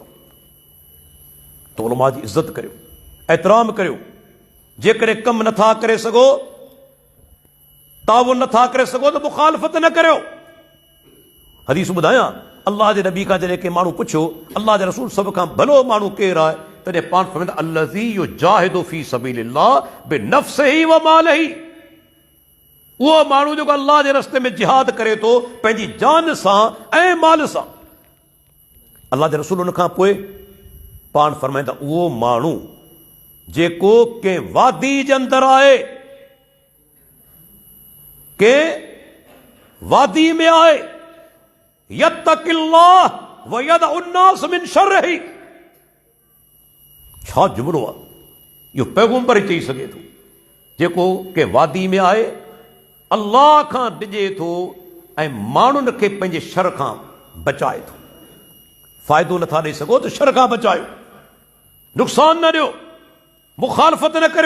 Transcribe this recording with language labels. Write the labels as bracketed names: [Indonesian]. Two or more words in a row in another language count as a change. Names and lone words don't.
[Sindhi] तो उलमा जी इज़त करियो, एहतराम करियो। जेकॾहिं कमु नथा करे सघो, ताउन नथा करे सघो, त मुखालफ़त न करियो। हदीस ॿुधायां, अल्लाह जे नबी खां जॾहिं के माण्हू पुछियो अल्लाह जे रसूल सभ खां भलो माण्हू केरु आहे, तॾहिं पाण फरमाईंदा [Arabic] الذي يجاهد في سبيل الله بنفسه وماله. [Sindhi] उहो माण्हू जेको अल्लाह जे रस्ते में जिहाद करे थो पंहिंजी जान सां ऐं माल सां। अल्लाह जे रसूल उन खां पोइ पाण फरमाईंदा उहो माण्हू जेको कंहिं वादी जे अंदरि आहे, कंहिं वादी में आहे, [Arabic] يتقي الله ويدع الناس من شره. [Sindhi] छा जुमिलो आहे, इहो पैगंबर चई सघे थो। जेको कंहिं वादी में आहे, अल्लाह खां डिॼे थो ऐं माण्हुनि खे पंहिंजे शर खां बचाए थो। फ़ाइदो नथा ॾेई सघो त शर खां बचायो, नुक़सान न ॾियो, मुखालफ़त न करियो।